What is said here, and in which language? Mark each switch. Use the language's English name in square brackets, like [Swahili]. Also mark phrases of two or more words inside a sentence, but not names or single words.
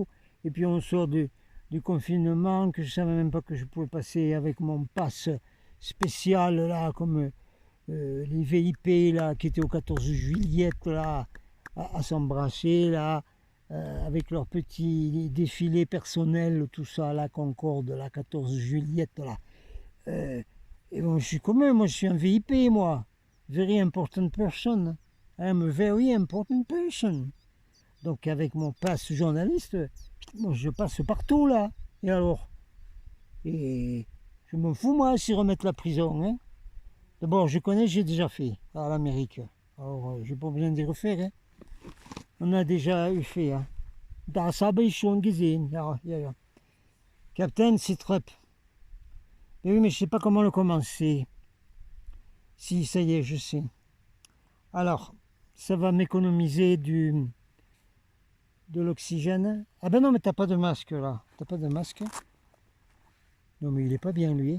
[French] Et puis on sort du confinement, que je ne savais même pas que je pouvais passer avec mon pass spécial là, comme les VIP là, qui étaient au 14 juillet là, à s'embrasser là, avec leur petit défilé personnel, tout ça, la Concorde, la 14 juillet là. Et bon, je suis comme eux, moi je suis un VIP, moi. [English] Very important person. I'm a very important person. [French] Donc avec mon passe journaliste, moi, je passe partout là. Et alors? Et je m'en fous moi s'ils remettent la prison. Hein. D'abord, je connais, j'ai déjà fait à l'Amérique. Alors, j'ai pas besoin de refaire. Hein. On a déjà eu fait. Hein. [German] Das habe ich schon gesehen. Ja, ja, ja. Captain, [French] c'est trop. Mais oui, mais je sais pas comment le commencer. Si, ça y est, je sais. Alors, ça va m'économiser de l'oxygène. Ah ben non, mais t'as pas de masque là. T'as pas de masque. Non, mais il est pas bien lui.